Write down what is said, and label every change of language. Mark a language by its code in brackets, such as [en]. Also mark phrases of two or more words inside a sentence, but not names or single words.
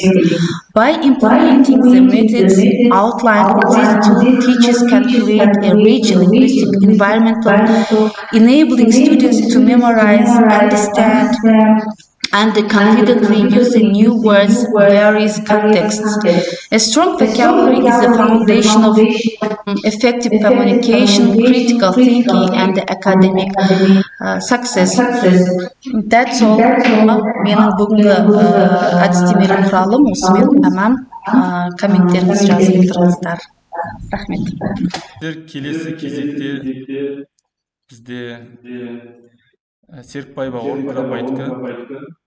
[en] By implementing the methods outlined in this tool, teachers can create a rich linguistic environment, enabling students to memorize, understand, and confidently use the new words in various contexts. A strong vocabulary is the foundation of effective communication, critical thinking, and academic success. That's all. [kk] Менің бүгінгі әдістемелік құралым осымен аман. Комменттеріңізді жазып отырыңыздар. Рахмет. Келесі кезекте бізде Серікбаева Орынбек апайдікі.